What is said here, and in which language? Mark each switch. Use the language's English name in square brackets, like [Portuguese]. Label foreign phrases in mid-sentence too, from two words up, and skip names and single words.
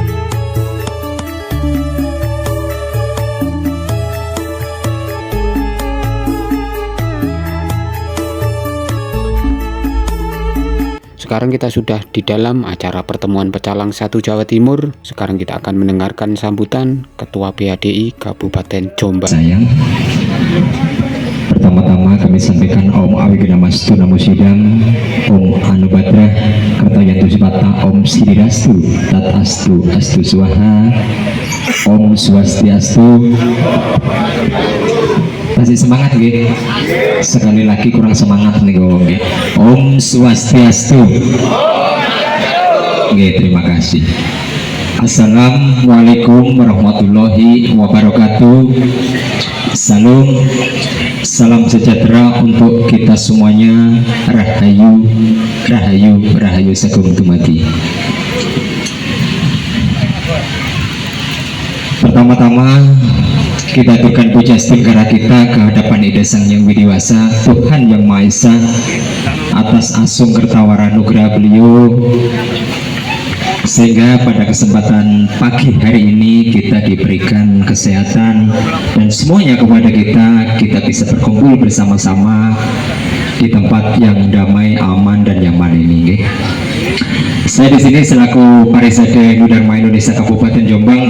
[Indonesian] Sekarang kita sudah di dalam acara pertemuan pecalang 1 Jawa Timur. Sekarang kita akan mendengarkan sambutan Ketua PADI Kabupaten Jombang. Sayang, pertama-tama kami sampaikan [Sanskrit] Om Awigedamastu Namo Sidang, Om Anubadra Kartoyantu Sipata, Om Sirirastu Tatastu Astu Swaha, Om Swastiastu. [Indonesian] Masih semangat gitu. Sekali lagi kurang semangat nih ngomong gitu. [Sanskrit] Om Swastiastu. [Indonesian] Oke, terima kasih. [Arabic] Assalamualaikum warahmatullahi wabarakatuh. [Indonesian] Salam sejahtera untuk kita semuanya. [Javanese] Rahayu, rahayu, rahayu sagung dumadi. [Indonesian] Pertama-tama kita aturkan puja stingkara kita ke hadapan Ida Sang Yang Widiwasa, Tuhan Yang Maha Esa, atas [Kawi] asung kertawara nugraha [Indonesian] beliau, sehingga pada kesempatan pagi hari ini kita diberikan kesehatan dan semuanya kepada kita bisa berkumpul bersama-sama di tempat yang damai, aman dan nyaman ini. Saya di sini selaku Parisade Hindu Dharma Indonesia Kabupaten Jombang.